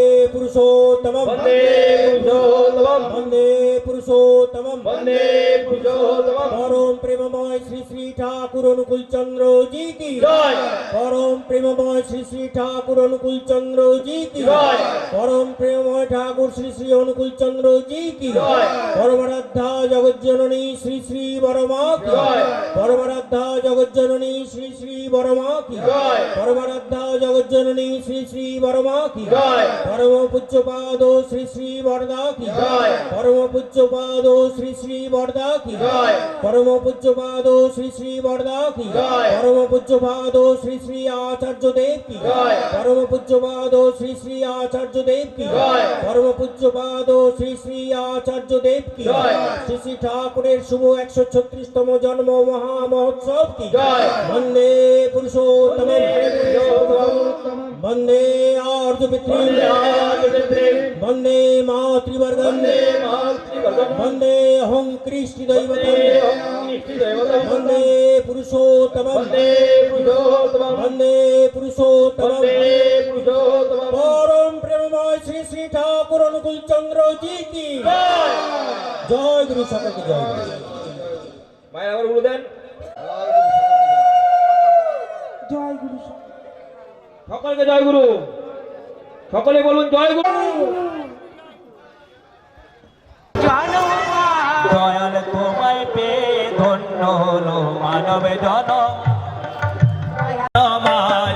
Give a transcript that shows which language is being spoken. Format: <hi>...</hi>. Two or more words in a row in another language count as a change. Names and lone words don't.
<sa>पुरुषोत्तमं वन्दे पुरुषोत्तमं वन्दे पुरुषोत्तमं वन्दे पुरुषोत्तमं</sa> <hi>परम प्रेममय श्री श्री ठाकुर अनुकूल चंद्र जी की जय परम प्रेममय श्री श्री ठाकुर अनुकूल चंद्र जी की जय परम प्रेममय ठाकुर श्री श्री अनुकूल चंद्र जी की जय परमराधा जगत जननी श्री श्री बरमा की जय परमराधा जगत जननी श्री श्री बरमा की जय परमराधा जगत जननी श्री श्री बरमा की जय परम पूज्य पादो श्री श्री वरदा की जय परम पूज्य पादो श्री श्री वरदा की जय परम पूज्य पादो श्री श्री वरदा की जय परम पूज्य पादो श्री श्री आचार्य देव की जय परम पूज्य पादो श्री श्री आचार्य देव की जय परम पूज्य पादो श्री श्री आचार्य देव की जय श्री श्री ठाकुरेर शुभ 136तम जन्म महा महोत्सव की जय</hi> <sa>वंदे पुरुषोत्तमं वंदे आर्य पितृ वंदे मातृवर्गं वंदे अहं कृष्ण दैवतं वंदे पुरुषोत्तमं वंदे पुरुषोत्तमं</sa> <hi>परम प्रेममय श्री श्री ठाकुर अनुकूल चंद्र जी की जय गुरु सकल की जय गुरु</hi> <bn>মায়ের আবার বলে দেন জয় গুরু সকলকে জয় গুরু সকলে বলুন জয় গুরু দয়াল তোমায় পেয়ে ধন্য হলো মানব জনম সমাজ</bn>